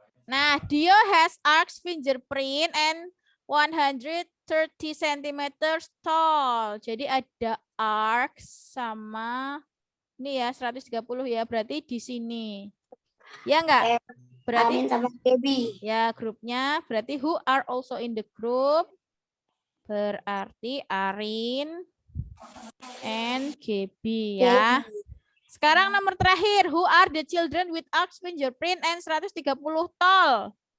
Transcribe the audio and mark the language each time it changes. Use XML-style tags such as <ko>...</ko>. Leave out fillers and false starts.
<en>Nah, Dio has Arcs fingerprint and 130 cm tall.</en> <id>Jadi ada Arcs sama ini ya 130 ya. Berarti di sini. Ya enggak? Berarti Arin sama Gaby. ya grupnya berarti</id> <en>who are also in the group.</en> <id>Berarti Arin and Gaby ya. Sekarang nomor terakhir,</id> <en>who are the children with Arcs fingerprint and 130 tall?</en>